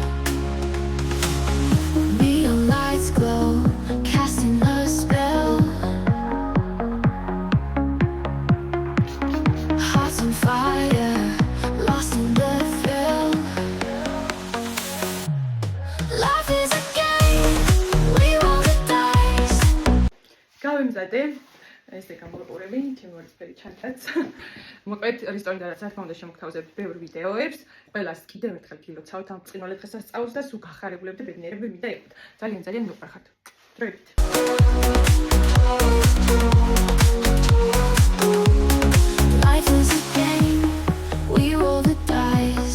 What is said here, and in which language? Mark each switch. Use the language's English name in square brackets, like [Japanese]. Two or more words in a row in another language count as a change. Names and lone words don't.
[English] Neon lights glow, casting a spell. Hearts on fire, lost in the thrill. Life is a game, we roll the dice. [Georgian] გავიმზადე ესე გამოვიყურები თემურისფერი ჩანთაც. მოკლედ რესტორანიდან რაც არ უნდა შემოგთავაზებთ ბევრ ვიდეოებს. ყველას კიდევ ერთხელ გილოცავთ ამ ბრწყინვალე დღესასწაულს და სულ გახარებულები და ბედნიერები მინდა იყოთ. ძალიან მიყვარხართ. დროებით. [English] Life is a game, we roll the dice.